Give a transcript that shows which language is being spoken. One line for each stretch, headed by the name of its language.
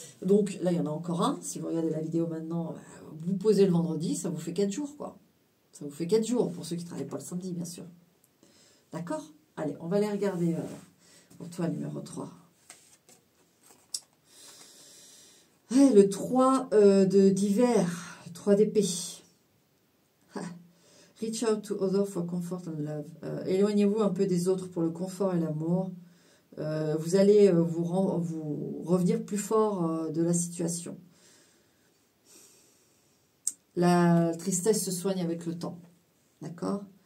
French: Donc là, il y en a encore un. Si vous regardez la vidéo maintenant, vous posez le vendredi, ça vous fait 4 jours, quoi. Ça vous fait 4 jours, pour ceux qui ne travaillent pas le samedi, bien sûr. D'accord? Allez, on va aller regarder pour toi, numéro 3. Ouais, le 3 d'hiver, le 3 d'épée.
English: Reach out to others for comfort and love.
French: Éloignez-vous un peu des autres pour le confort et l'amour. Vous allez vous revenir plus fort de la situation. La tristesse se soigne avec le temps. D'accord?